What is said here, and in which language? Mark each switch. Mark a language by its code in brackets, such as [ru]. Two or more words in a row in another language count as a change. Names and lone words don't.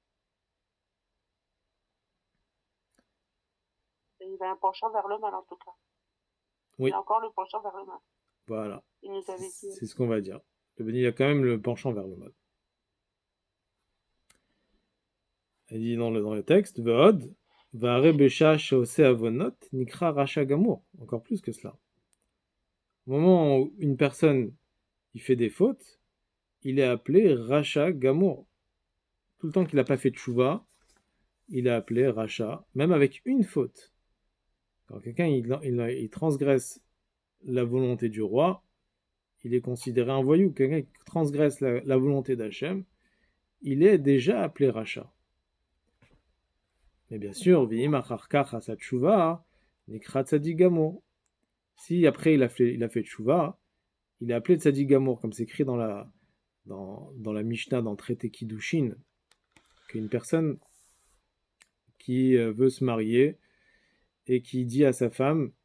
[fr] Il a un penchant vers le mal en tout cas. Oui. Il a encore le penchant vers le mal. Voilà. Il nous avait dit. C'est ce qu'on va dire. Le Benoni a quand même le penchant vers le mal. Il dit dans le texte, [he] ועוד, והרי בשעה שעושה עוונות, נקרא רשע גמור. [fr] Encore plus que cela. Au moment où une personne il fait des fautes, il est appelé [he] רשע גמור. [fr] Tout le temps qu'il n'a pas fait de tchouva, il est appelé racha, même avec une faute. Quand quelqu'un il transgresse la volonté du roi, il est considéré un voyou. Quelqu'un qui transgresse la volonté d'Hachem, il est déjà appelé Racha. Mais bien sûr, [he] ואם אחר כך עשה תשובה, נקרא צדיק גמור. [fr] Si après il a fait tshuva, il est appelé [he] צדיק גמור, [fr] comme c'est écrit dans la Mishnah, dans le traité Kiddushin, qu'une personne qui veut se marier et qui dit à sa femme